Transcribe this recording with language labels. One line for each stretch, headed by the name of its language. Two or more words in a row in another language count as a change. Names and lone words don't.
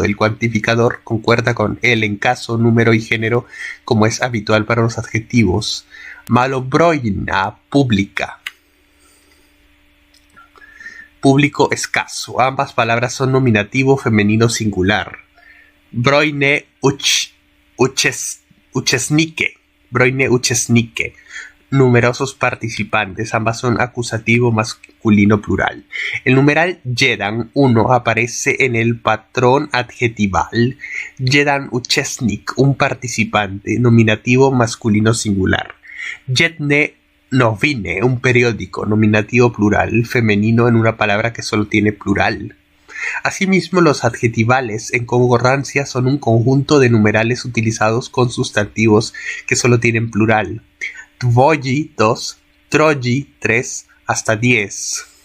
Spanish: El cuantificador concuerda con él en caso, número y género, como es habitual para los adjetivos. Malobrojna, pública. Público escaso. Ambas palabras son nominativo femenino singular.
Croatian: Brojne uchesnike. Brojne uchesnike.
Spanish: Numerosos participantes. Ambas son acusativo masculino plural. El numeral jedan 1 aparece en el patrón adjetival.
Croatian: Jedan uchesnik, un participante.
Spanish: Nominativo masculino singular.
Croatian: Jedne novine,
Spanish: un periódico. Nominativo plural femenino en una palabra que solo tiene plural. Asimismo, los adjetivales en concordancia son un conjunto de numerales utilizados con sustantivos que solo tienen plural.
Croatian: Dvoji 2, troji 3, hasta 10.